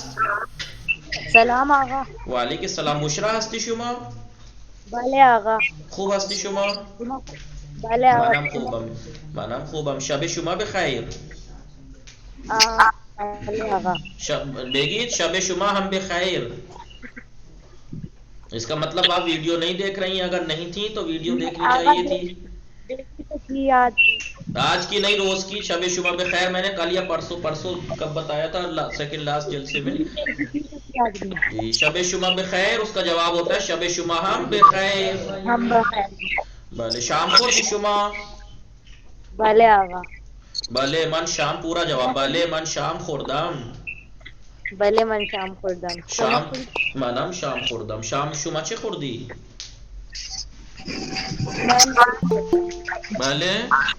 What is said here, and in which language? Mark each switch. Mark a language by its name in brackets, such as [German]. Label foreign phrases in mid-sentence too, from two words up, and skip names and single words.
[Persian] سلام آقا. و علیکم السلام. بشرا هستی شما؟ بله آقا. خوب هستی شما؟ بله آقا. منم خوبم. شب شما بخیر. بله آقا. بگید شب شما هم بخیر. [Urdu] اس کا مطلب آپ ویڈیو نہیں دیکھ رہی ہیں، اگر نہیں تھی تو ویڈیو دیکھنی چاہیے تھی. آج کی نہیں، روز کی. [Persian] شب شما بخیر [Urdu] میں نے کل یا پرسوں کب بتایا تھا، سیکنڈ لاسٹ جلسے میں. [Persian] جی شب شما بخیر، [Urdu] اس کا جواب ہوتا ہے [Persian] شب شما ہم بخیر. بله. شام خوردی شما؟ بله آقا. بله من شام [Urdu] پورا جواب. [Persian] بله من شام خوردم. بله من شام خوردم. منم شام خوردم. شام شما چه خوردی؟ بله